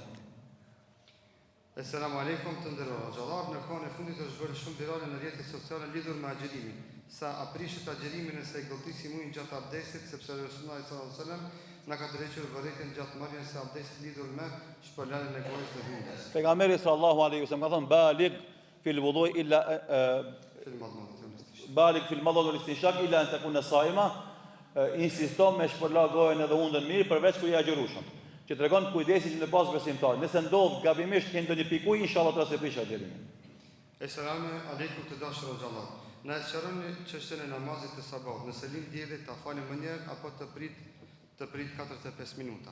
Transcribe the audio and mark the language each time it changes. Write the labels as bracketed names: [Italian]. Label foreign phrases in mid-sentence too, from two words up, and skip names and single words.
[Arabic] سلام عليكم, [Albanian] të nderuar xhallar, në kohën e fundit është bërë shumë virale në rrjetet sociale lidhur me agjerimin. Sa aprishet agjerimin nëse e gëlltisi mujin gjatë abdesit, sepse Resulullah [Arabic] صلى الله عليه وسلم [Albanian] na ka drejtuar vërejtën gjatë marrjes së abdesit lidhur me shpërndarjen e gojës së hundës. Pejgamberi [Arabic] صلى الله عليه وسلم [Albanian] ka thënë [Arabic] بالغ في الوضوء إلا بالغ في المضمضة والاستنشاق إلا أن تكون صائما, [Albanian] insiston me shpërla gojën edhe hundën mirë përveç kur i agjerushëm. Që tregon kujdesin që në pas besimtar. Nëse ndodh gabimisht që ndonjë pikuj, inshallah të se prish agjerimin. [Arabic] سلام عليكم [Albanian] të dashur xhallar. Na sqaroni çështën e namazit të sabahut. Nëse lind dielli ta falim më njëherë apo të prit 45 minuta.